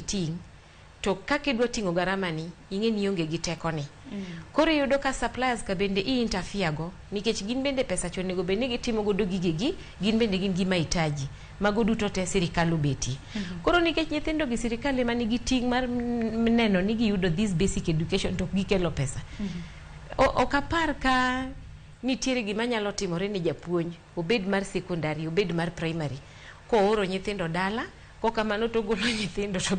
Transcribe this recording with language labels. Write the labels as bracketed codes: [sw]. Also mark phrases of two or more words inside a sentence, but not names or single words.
[luo] ting' to kaka idwa ting'o garama ni ing'e ni onge gi teko ni koro yudo ka suppliers ka bende interfere go nikech gin bende pesa cho nego bende gitimo godo gigegi gin bende gin gi mahitaji mago duto te sirikal obeti koro nikech nyithindo gi sirikal ema nigi ting' mar neno ni giyudo [en] this basic education [luo] to gikelo pesa ok apar ka nitiere gima nyalo timore ni japuonj obed mar secondary obed mar primary ko oro nyithindo dala ko kamano to golo nyithindo to